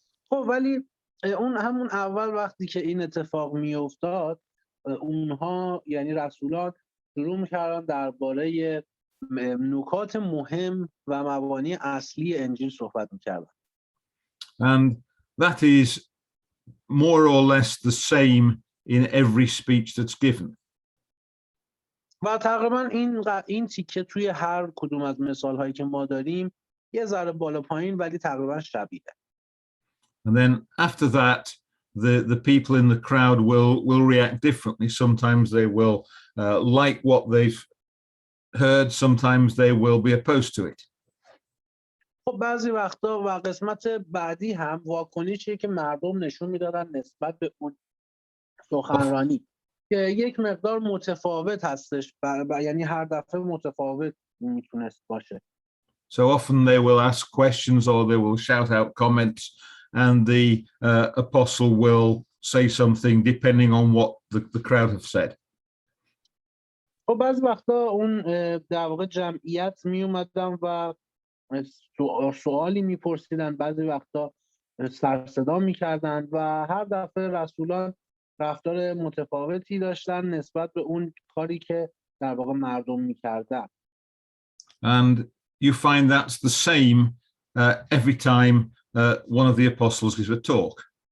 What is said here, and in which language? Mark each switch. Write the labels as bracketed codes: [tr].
[fa] خب ولی اون همون اول وقتی که این اتفاق میافتاد اونها یعنی رسولان شروع میکردن درباره نکات مهم و مبانی اصلی انجیل صحبت میکردن. [en] And that is more or less the same in every speech that's given. [fa] و تقریبا این تیکه توی هر کدوم از مثالهایی که ما داریم یه ذره بالا پایین ولی تقریبا شبیه. [en] And then after that, the people in the crowd will react differently. Sometimes they will like what they've heard. Sometimes they will be opposed to it. [fa] خب بعضی وقتا و قسمت بعدی هم واکنشیه که مردم نشون میدادن نسبت به اون سخنرانی که یک مقدار متفاوت هستش یعنی هر دفعه متفاوت میتونست باشه. [en] So often they will ask questions or they will shout out comments, and the apostle will say something depending on what the crowd have said. [fa] خب بعضی وقتا اون در واقع جمعیت می اومدن و سوالی میپرسیدن، بعضی وقتا سر صدا میکردن و هر دفعه رسولان رفتار متفاوتی داشتن نسبت به اون کاری که در واقع مردم میکردن. [en] And you find that's the same every time one of the apostles gives a talk.